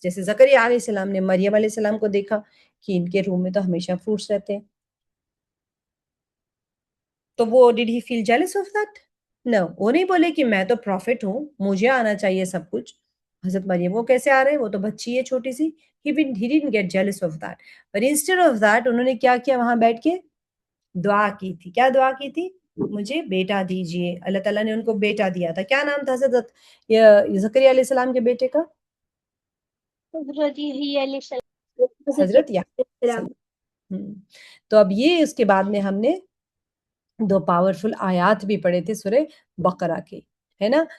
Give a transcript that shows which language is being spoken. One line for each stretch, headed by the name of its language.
Urdu: جیسے زکریا علیہ السلام نے مریم علیہ السلام کو دیکھا کہ ان کے روم میں تو ہمیشہ فروٹس رہتے ہیں, تو وہ
English: Dad ہی feel jealous of that? No,
Urdu: وہ نہیں بولے کہ میں تو پروفٹ ہوں, مجھے آنا چاہیے سب کچھ. حضرت مریم وہ کیسے آ رہے ہیں, وہ تو بچی ہے چھوٹی سی.
English: he didn't get jealous of that, but instead of that
Urdu: انہوں نے کیا کیا, وہاں بیٹھ کے دعا کی تھی. کیا دعا کی تھی؟ مجھے بیٹا دیجئے. اللہ تعالیٰ نے ان کو بیٹا دیا تھا. کیا نام تھا حضرت زکریا علیہ السلام کے بیٹے کا؟ حضرت یحییٰ علیہ حضرت یحییٰ. تو اب یہ اس کے بعد میں ہم نے 2 پاورفل آیات بھی پڑھے تھے سورہ بقرہ کے، ہے نا.